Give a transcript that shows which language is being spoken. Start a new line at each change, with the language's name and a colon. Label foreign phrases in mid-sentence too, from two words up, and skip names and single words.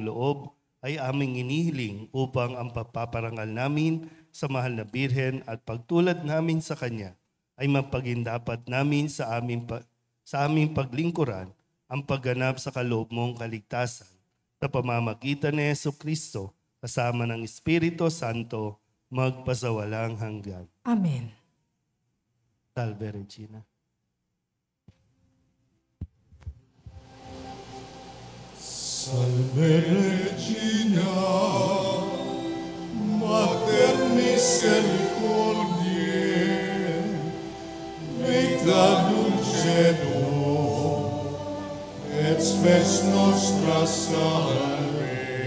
Filipino: loob ay aming inihiling upang ang pagpaparangal namin sa mahal na Birhen at pagtulad namin sa Kanya ay mapagindapat namin sa aming paglingkuran ang pagganap sa kaloob mong kaligtasan sa pamamagitan ni Jesucristo kasama ng Espiritu Santo magpasawalang hanggan. Amen.
Latin: Salve Regina. Salve Regina, Mater Misericordiae, Vita dulcedo, et spes nostra salve.